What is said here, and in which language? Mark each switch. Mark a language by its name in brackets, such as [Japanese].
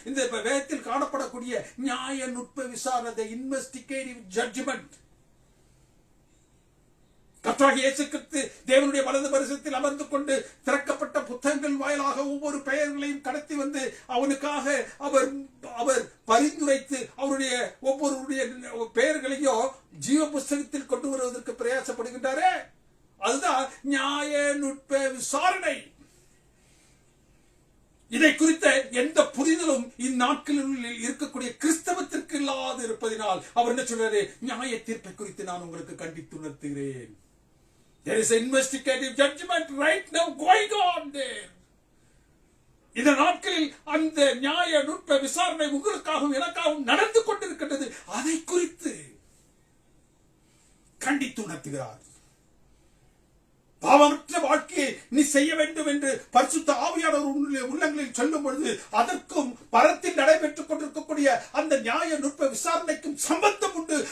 [Tamil] இந்த வேதத்தில் காணப்படக்கூடிய நியாய நுட்ப விசாரணை, இன்வெஸ்டிகேட்டிவ் ஜட்ஜ்மெண்ட், கர்த்தராகிய இயேசு கிறிஸ்து தேவனுடைய வலது பரிசத்தில் அமர்ந்து கொண்டு திறக்கப்பட்ட புத்தகங்கள் வாயிலாக ஒவ்வொரு பெயர்களையும் கடத்தி வந்து அவனுக்காக அவர் பரிந்துரைத்து அவருடைய ஒவ்வொருடைய பெயர்களையும் ஜீவ புஸ்தகத்தில் கொண்டு வருவதற்கு பிரயாசப்படுகின்றாரே, அதுதான் நியாய நுட்ப விசாரணை. இதை குறித்த எந்த புரிதலும் இந்நாட்களில் இருக்கக்கூடிய கிறிஸ்தவத்திற்கு இல்லாது இருப்பதினால் அவர் என்ன சொல்றாரு? நியாய தீர்ப்பை குறித்து நான் உங்களுக்கு கண்டித்து உணர்த்துகிறேன். [English] There is an investigative judgment right now going on there. [Tamil] இந்த நாட்களில் அந்த நியாய நுட்ப விசாரணை உங்களுக்காகவும் எனக்காகவும் நடந்து கொண்டிருக்கின்றது. அதை குறித்து கண்டித்து உணர்த்துகிறார். பாவமற்ற வாழ்க்கையை நீ செய்ய வேண்டும் என்று பரிசுத்த ஆவியானவர் உள்ளங்களில் சொல்லும் பொழுது அதற்கும் பரத்தில் நடைபெற்றுக் கொண்டிருக்கக்கூடிய அந்த நியாய நுட்ப விசாரணைக்கும் சம்பந்தம் உண்டு.